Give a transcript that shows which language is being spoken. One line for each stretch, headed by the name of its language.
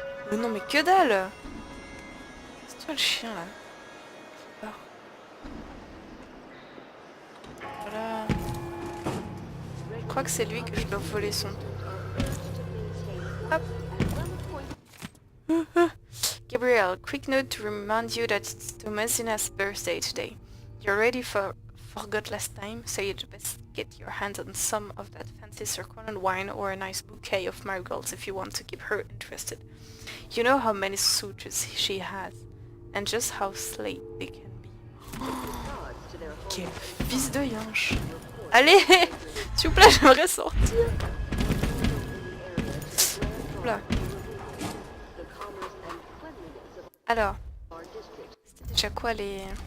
French: Mais non, mais que dalle! C'est toi le chien là. Voilà. Je crois que c'est lui que je dois voler son Hop.
English: Gabriel, quick note to remind you that it's Thomasina's birthday today. You already forgot last time, so you'd best get your hands on some of that fancy circumvented wine or a nice bouquet of marigolds if you want to keep her interested. You know how many suitors she has, and just how slate they can be.
French: Quel fils de yinche! Allez! S'il vous plaît, j'aimerais sortir! Oula. Alors, c'était déjà quoi les...